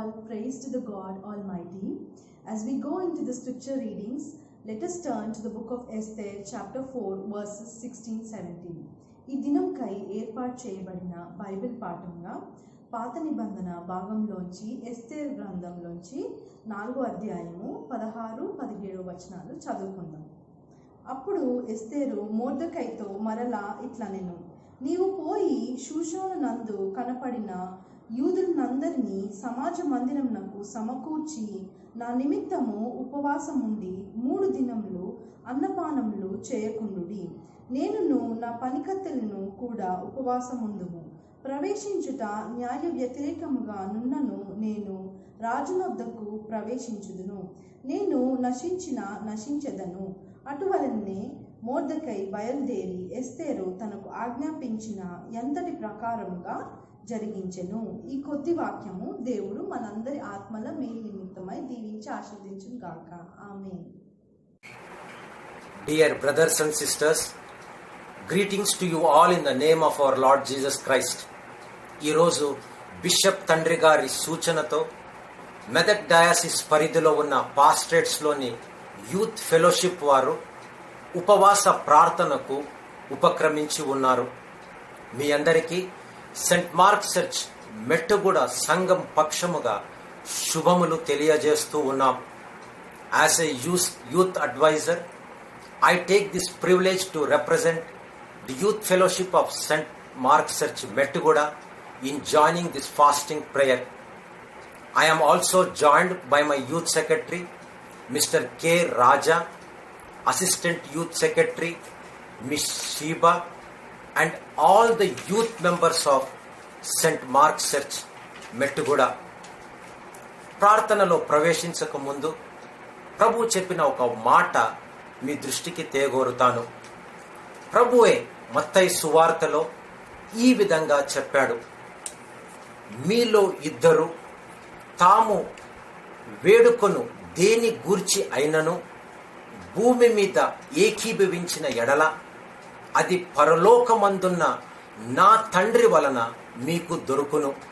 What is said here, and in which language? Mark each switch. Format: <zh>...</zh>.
<en>Praise to the God Almighty. As we go into the scripture readings, Let us turn to the book of Esther, chapter 4, verses 16-17.</en> <te>ఈ దినంకై ఏర్పాటు చేయబడిన Bible పాఠంగా పాత నిబంధన భాగంలోంచి ఎస్తేర్ గ్రంథంలోంచి 4వ అధ్యాయము 16-17 వచనాలు చదువుకుందాం. అప్పుడు ఎస్తేరు మొర్దెకైతో మరలా ఇట్లనెను, నీవు పోయి షూషాను నందు కనపడిన యూదులందరినీ సమాజ మందిరమునకు సమకూర్చి నా నిమిత్తము ఉపవాసముండి 3 దినములు అన్నపానములు చేయకుండుడి. నేనును నా పనికత్తెలను కూడా ఉపవాసముందుము. ప్రవేశించుట న్యాయ వ్యతిరేకముగా నున్నను నేను రాజునొద్దకు ప్రవేశించుదును. నేను నశించెదను. అటువలనే మొర్దెకై బయలుదేరి ఎస్తేరు తనకు ఆజ్ఞాపించిన ఎంతటి ప్రకారముగా జరిగించెను. ఈ కొద్ది వాక్యము దేవుడు మనందరి ఆత్మల మేలు నిమిత్తమై దీవించి ఆశీర్వదించును గాక. ఆమేన్.</te> <en>Dear brothers and sisters, greetings to you all in the name of our Lord Jesus Christ.</en> <te>ఈరోజు బిషప్ తండ్రి గారి సూచనతో మెదక్ డయాసిస్ పరిధిలో ఉన్న పాస్టరేట్స్లోని యూత్ ఫెలోషిప్ వారు ఉపవాస ప్రార్థనకు ఉపక్రమించి ఉన్నారు. మీ అందరికీ సెంట్ మార్క్ చర్చ్ మెట్టుగూడ సంఘం పక్షముగా శుభములు తెలియజేస్తూ ఉన్నాం.</te> <en>As a youth adviser, I take this privilege to represent the youth fellowship of St. Mark's Church, Mettugoda, in joining this fasting prayer. I am also joined by my youth secretary, Mr. K. Raja, assistant youth secretary, Ms. Sheba, and all the youth members of St. Mark's Church, Mettugoda.</en> <te>ప్రార్థనలో ప్రవేశించక ముందు ప్రభు చెప్పిన ఒక మాట మీ దృష్టికి తేగోరుతాను. ప్రభువే మత్తయి సువార్తలో ఈ విధంగా చెప్పాడు, మీలో ఇద్దరు తాము వేడుకొను దేని గూర్చి అయినను భూమి మీద ఏకీభవించిన ఎడల అది పరలోకమందున్న నా తండ్రి వలన మీకు దొరుకును.</te>